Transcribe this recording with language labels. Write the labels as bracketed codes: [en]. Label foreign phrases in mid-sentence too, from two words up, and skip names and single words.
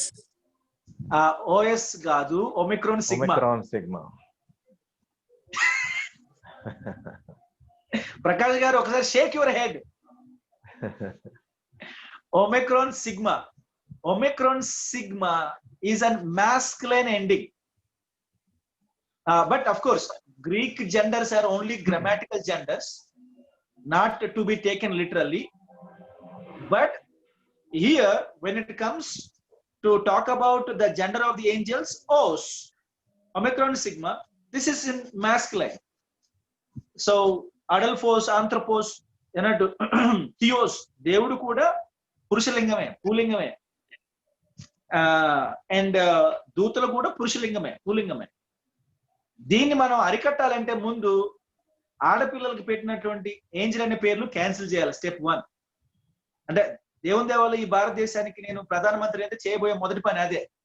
[te] ఓఎస్ కాదు, ఒమిక్రాన్ సిగ్మా. ప్రకాష్ గారు ఒకసారి [en] shake your head. omicron sigma is an masculine ending. But of course Greek genders are only grammatical genders, not to be taken literally. But here when it comes to talk about the gender of the angels, os, omicron sigma, this is in masculine. So [el] adelphos, anthropos, enadu theos, [te] దేవుడు కూడా పురుషలింగమే, పూలింగమే. అండ్ దూతలు కూడా పురుషలింగమే, పూలింగమే. దీన్ని మనం అరికట్టాలంటే ముందు ఆడపిల్లలకి పెట్టినటువంటి ఏంజల్ అనే పేర్లు క్యాన్సిల్ చేయాలి. స్టెప్ 1. అంటే దేవుని దేవాల ఈ భారతదేశానికి నేను ప్రధానమంత్రి అయితే చేయబోయే మొదటి పని అదే.